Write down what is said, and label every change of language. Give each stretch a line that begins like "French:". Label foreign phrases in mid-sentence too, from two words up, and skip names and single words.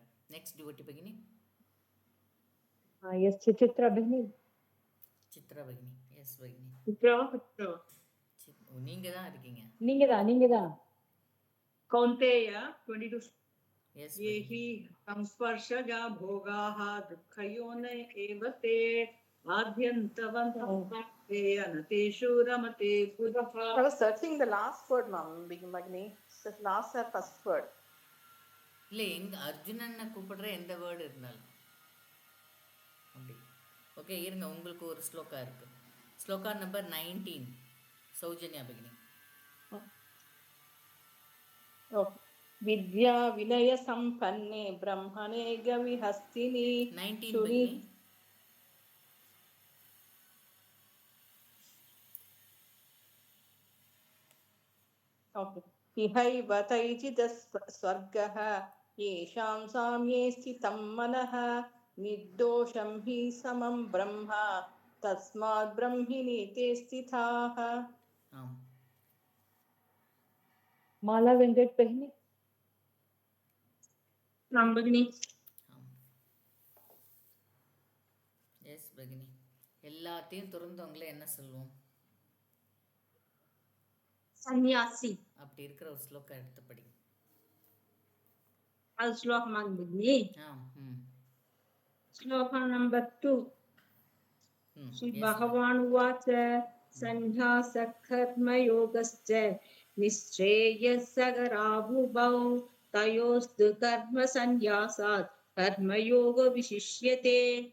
English: next devotee பகினி.
Hindi: यस चित्रा बहनी.
Tamil: சித்ரா பகினி. எஸ் பகினி. நீங்க தான் இருக்கீங்க. நீங்க தான்
Sanskrit: कौन्तेय 22.
Tamil: எஸ்
Sanskrit: ये हि संस्पर्शजा भोगाः दुःखयोन एव ते आद्यन्तवन्ते अनतेषु रमते बुधः.
English: I was searching the last word, ma'am. Bhagini. The last or first word.
Tamil: இல்லை எங்க அர்ஜுனனை கூப்பிடுற எந்த வேர்டு இருந்தாலும் அப்படி. ஓகே இருங்க, உங்களுக்கு ஒரு ஸ்லோகா இருக்கு. ஸ்லோகா நம்பர் 19 சௌஜன்யா பகினி.
Sanskrit: विद्या विनय संपन्ने ब्रह्मणे गविहस्तिनि
Tamil: 19 பகினி.
Sanskrit: इहैव तैजितः स्वर्गः येषां साम्ये स्थितं मनः निर्दोषं हि समं ब्रह्म तस्मात् ब्रह्मिणि ते स्थिताः.
Tamil: ஆம்.
Hindi: माला वेंकट बहनी. भगिनी.
Tamil: எஸ் பகினி. எல்லாத்தையும் துறந்தவங்கள என்ன சொல்லுவோம்?
Sanskrit: सन्यासी.
Tamil: அப்படி இருக்கிற ஒரு ஸ்லோகா எடுத்து படி. அது ஸ்லோகமாக
Hindi: भगिनी. श्लोक नंबर 2.
Sanskrit: श्री भगवान् उवाच सन्न्यासः कर्मयोगश्च निश्चेयसकरावुभौ तयोस्तु कर्मसन्न्यासात् कर्मयोगो विशिष्यते.